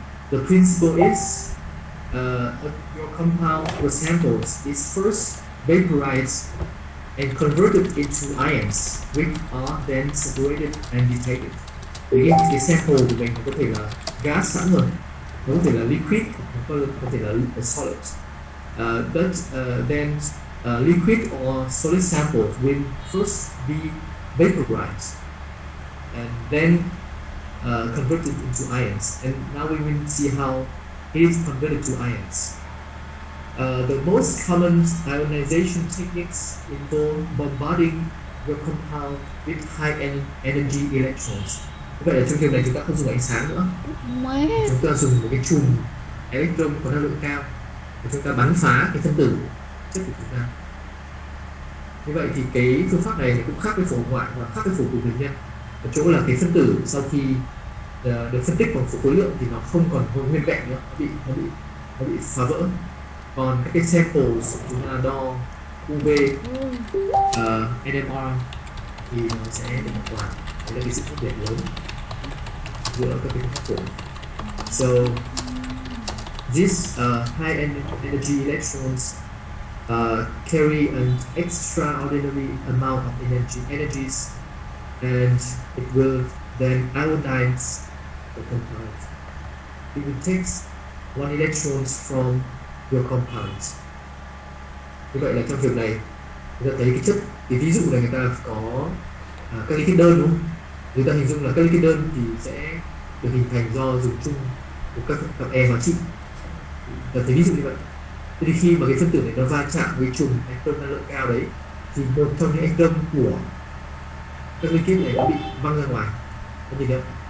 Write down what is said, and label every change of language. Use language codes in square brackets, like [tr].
[en] The principle is your compound with samples is first vaporized and converted into ions, which are then separated and detected. [vi] Cái sample của mình có thể là gas sẵn rồi, nó có thể là liquid, nó có thể là solid. [en] Then liquid or solid samples will first be vaporized and then converted into ions. And now we will see how it is converted to ions. The most common ionization techniques involve bombarding your compound with high energy electrons. [vi] Vậy là trong trường này chúng ta không dùng ánh sáng nữa, chúng ta dùng một cái chùm electron có năng lượng cao để chúng ta bắn phá cái phân tử chất của chúng ta. Như vậy thì cái phương pháp này cũng khác với phổ ngoại và khác với phổ tự nhiên. Ở chỗ là cái phân tử sau khi được phân tích bằng phổ khối lượng thì nó không còn nguyên vẹn nữa, nó bị phá vỡ. Còn các cái samples chúng ta đo UV, NMR thì nó sẽ được bảo toàn. Đấy là cái sự khác biệt lớn giữa các cái phương pháp. [en] So these high energy electrons carry an extraordinary amount of energies, and it will then ionize the compound. It will take one electrons from your compounds. [vi] Như vậy là trong trường này người ta thấy cái chất, cái ví dụ này người ta có các lý kết đơn đúng không? Người ta hình dung là các lý kết đơn thì sẽ được hình thành do dùng chung của các cặp e hóa trị. Và thấy ví dụ như vậy. Thế thì khi mà cái phân tử này nó va chạm với chùm electron năng lượng cao đấy, thì một trong những electron của các liên kết này nó bị văng ra ngoài. Có nhìn không?